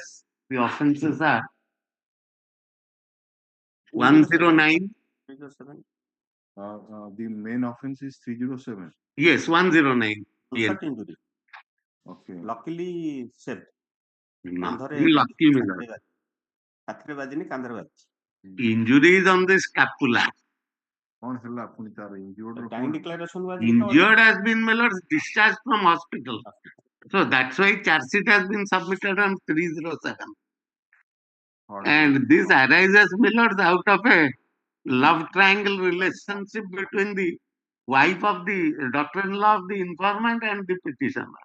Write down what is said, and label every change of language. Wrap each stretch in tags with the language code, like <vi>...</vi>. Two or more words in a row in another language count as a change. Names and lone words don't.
<en>The offenses are 109. 307. The main offense is 307. Yes, 109. Insult injury. Okay. Luckily saved. Lucky, my lord.</en> <or>ହାତରେ ବାଜିନି କାନ୍ଧରେ ବାଜିଛି.</or> <en>Injury is on the scapula.</en> <or>କଣ ହେଲା ପୁଣି ତାର injured ର</or> <en>Time</en> <or>କଣ?</or> <en>declaration was Injured has been, my lord, discharged from hospital. So that's why charge sheet has been submitted on 307. And this arises, my lord, out of a love triangle relationship between the wife of the daughter-in-law of the informant and the petitioner.</en>